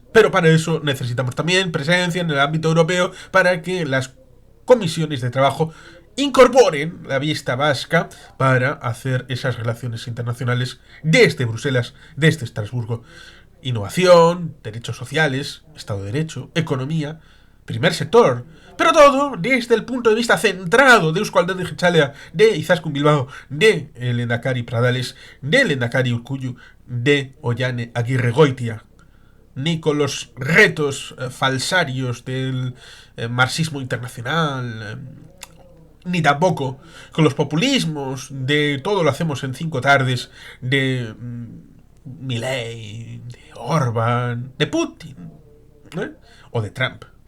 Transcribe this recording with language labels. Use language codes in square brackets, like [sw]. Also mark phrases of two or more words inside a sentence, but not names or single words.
[es] Pero para eso necesitamos también presencia en el ámbito europeo para que las comisiones de trabajo incorporen la vista vasca para hacer esas relaciones internacionales desde Bruselas, desde Estrasburgo. Innovación, derechos sociales, Estado de Derecho, economía, primer sector, pero todo desde el punto de vista centrado de Eusko Alderdi Jeltzalea, de Izaskun Bilbao, de Lehendakari Pradales, de Lehendakari Urkullu, de Ollane Agirregoitia, ni con los retos falsarios del marxismo internacional, ni tampoco con los populismos de todo lo hacemos en 5 tardes, de Milei, de Orban, de Putin, ¿eh? O de Trump.